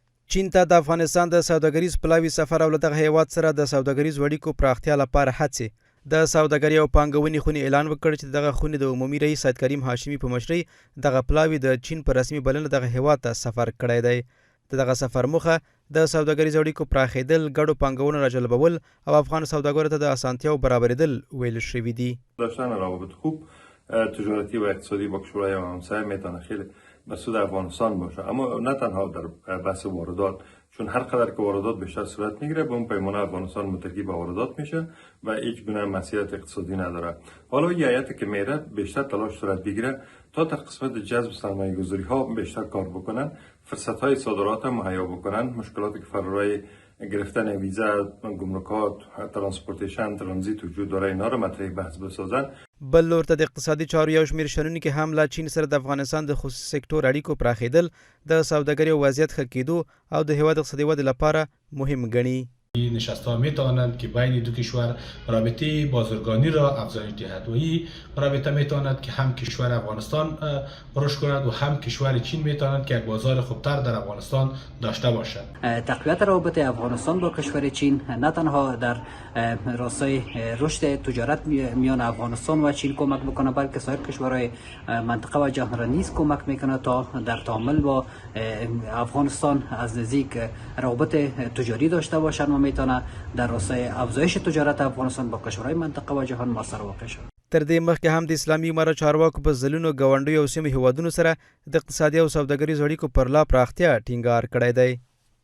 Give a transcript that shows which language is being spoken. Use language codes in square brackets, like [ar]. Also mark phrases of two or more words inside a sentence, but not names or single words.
[ps] چین ته د افغانستان د سوداګریز پلاوي سفر او له دغه هیواد سره د سوداګریزو اړیکو پراختیا لپاره هڅې د سوداګرۍ او پانګونې خونې اعلان وکړ چې دغه خونې د عمومي رئیس سید کریم هاشمي په مشرۍ دغه پلاوي د چین په رسمي بلنه دغه هیواد ته سفر کړی دی دغه سفر موخه د سوداګریزو اړیکو پراخېدل ګډو پانګونو راجلبول او افغان سوداګرو ته د اسانتیاو برابرېدل ویل شوي دي. [fa] داشتن روابط خوب تجارتی و اقتصادی با کشورهای همسایه میتونه خیلی به سود افغانستان باشه، اما نه تنها در بحث واردات، چون هر قدر که واردات بیشتر صورت میگیره به اون پیمانه افغانستان متکی به واردات میشه و هیچ گونه مسئولیت اقتصادی نداره. حالا این هیئتی که میره بیشتر تلاش صورت بگیره تا در قسمت جذب سرمایه گذاری ها بیشتر کار بکنن، فرصت های صادرات مهیا بکنن، مشکلاتی که فرارای گرفتن ویزا، گمرکات، ترانسپورتیشن، ترانزیت وجود داره اینا رو مطرح بحث بسازن. [ps] بل لور ته د اقتصادي چارو یو شمېر شنونکي هم له چین سره د افغانستان د خصوصي سکتور اړیکو پراخېدل د سوداګرۍ وضعیت ښه کېدو او د هیواد اقتصادي ودې لپاره مهم ګڼي. [fa] نشست‌ها می‌توانند که بین دو کشور رابطه بازرگانی را افزایش دهد و این رابطه می‌تواند که هم کشور افغانستان رشد کند و هم کشور چین می‌تواند که یک بازار خوبتر در افغانستان داشته باشد. تقویت رابطه افغانستان با کشور چین نه تنها در راستای رشد تجارت میان افغانستان و چین کمک می‌کند، بلکه سایر کشورهای منطقه و جهان را نیز کمک می‌کند تا در تعامل با افغانستان از نزدیک روابط تجاری داشته باشند و میتونه در راستای افزایش تجارت افغانستان با کشورهای منطقه و جهان موثر واقع شود. [ps] تر دې مخکې هم د اسلامي امارت چارواکو په ځلونو ګاونډیو او سیمو هیوادونو سره د اقتصادي او سوداګریزو اړیکو پر لا پراختیا ټینګار کړی دی.